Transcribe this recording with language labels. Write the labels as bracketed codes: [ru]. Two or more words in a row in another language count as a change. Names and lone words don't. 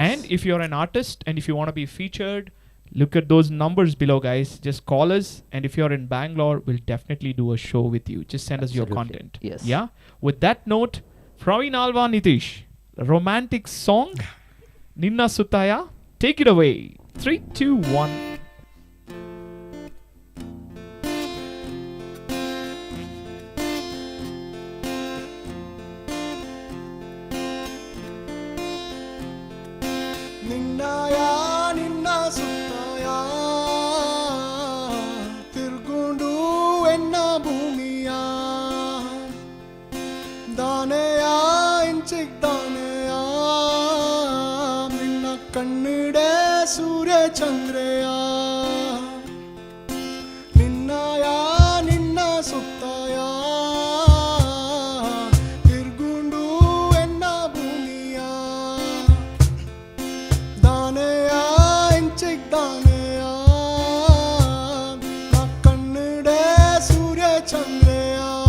[en] And if you're an artist and if you want to be featured, look at those numbers below, guys. Just call us, and if you're in Bangalore, we'll definitely do a show with you. Just send us your content. Yes. Yeah. With that note, Praveen Alva, Nitish, romantic song, Ninna Suttaya. Take it away. 3, 2, 1. [tcy] ನಿನ್ನ ಸುತ್ತಯ ತಿರ್ಗುಂಡು ಎನ್ನ ಭೂಮಿಯ ದಾನೆಯ ಇಂಚಿಕ್ ದಾನೆಯ, ಚಂದ್ರೆಯ ನಿನ್ನಯ ನಿನ್ನ ಸುತ್ತಯ ತಿರ್ಗುಂಡು ಎನ್ನ ಭೂಮಿಯ ದಾನೆಯ ಎಂಚಿಗ್ ದಾನೆಯ ನ ಕಣ್ಣಿಡೆ ಸೂರ್ಯ ಚಂದ್ರೆಯ